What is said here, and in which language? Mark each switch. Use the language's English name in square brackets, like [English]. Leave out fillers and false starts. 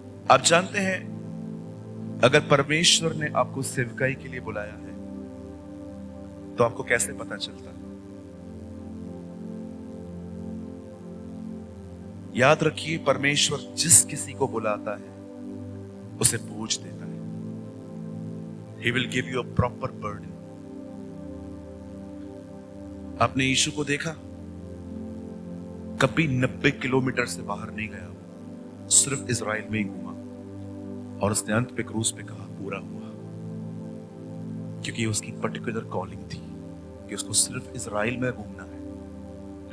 [Hindi] आप जानते हैं, अगर परमेश्वर ने आपको सेवकाई के लिए बुलाया है तो आपको कैसे पता चलता है? याद रखिए, परमेश्वर जिस किसी को बुलाता है उसे बोझ देता है। [English] He will give you a proper burden. [Hindi] आपने यीशु को देखा, कभी 90 किलोमीटर से बाहर नहीं गया, सिर्फ इजराइल में ही घूमा और उसने अंत पे क्रूस पे कहा पूरा हुआ, क्योंकि उसकी पर्टिकुलर कॉलिंग थी कि उसको सिर्फ इजराइल में घूमना है।